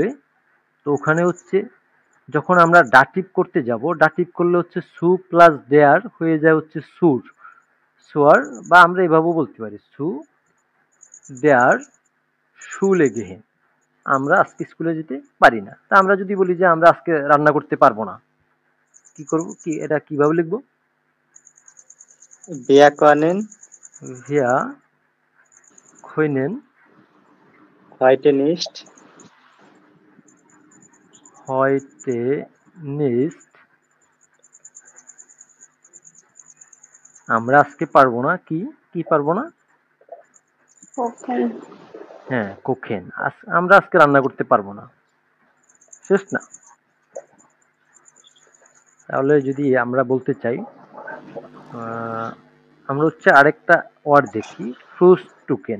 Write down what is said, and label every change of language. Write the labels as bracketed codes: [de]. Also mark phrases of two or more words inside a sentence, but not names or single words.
[bn] তো ওখানে হচ্ছে যখন আমরা ডাটিভ করতে যাব, ডাটিভ করলে হচ্ছে সু প্লাস দেয়ার হয়ে যায় হচ্ছে সুর, সোয়ার, বা আমরা এভাবেও বলতে পারি [de] zu der Schule gehe [bn] আমরা আজকে স্কুলে যেতে পারি না। তা আমরা যদি বলি যে আমরা আজকে রান্না করতে পারবো না, কি করব, কি এটা কিভাবে লিখবো? [de] Wir können Wir können heute nicht heute nicht [bn] আমরা আজকে পারবো না, কি কি পারবো না? [de] kochen, [bn] হ্যাঁ, কোখেন, আমরা আজকে রান্না করতে পারবো না। শেষ না? তাহলে যদি আমরা বলতে চাই, আমরা হচ্ছে আরেকটা ওয়ার্ড দেখি, ফ্রুস্টুকেন।